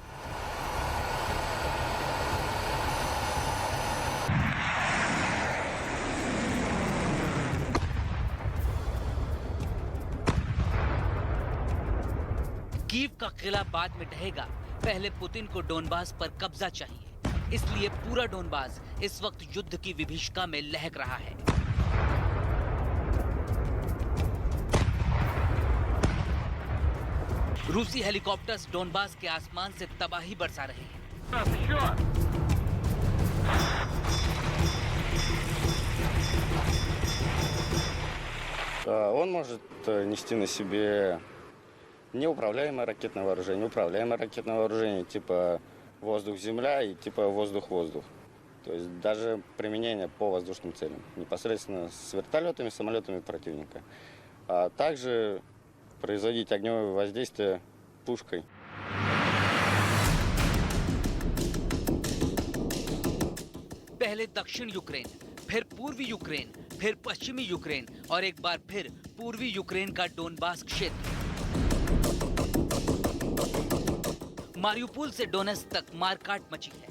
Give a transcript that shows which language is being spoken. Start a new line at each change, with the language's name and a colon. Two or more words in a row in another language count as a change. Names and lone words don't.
Hindi: कीव का किला बाद में ढहेगा, पहले पुतिन को डोनबास पर कब्जा चाहिए। इसलिए पूरा डोनबास इस वक्त युद्ध की विभीषिका में लहक रहा है। रूसी हेलीकॉप्टर्स डोनबास के आसमान से तबाही बरसा रहे हैं।
Russian: Он может нести на себе неуправляемое ракетное вооружение, управляемое ракетное вооружение типа воздух-земля и типа воздух-воздух. То есть даже применение по воздушным целям, непосредственно с вертолетами, самолетами противника. А также производить огневое воздействие пушкой.
Hindi: पहले दक्षिण यूक्रेन, फिर पूर्वी यूक्रेन, फिर पश्चिमी यूक्रेन और एक बार फिर पूर्वी यूक्रेन का डोनबास क्षेत्र। मारियुपोल से डोनेत्स्क तक मारकाट मची है।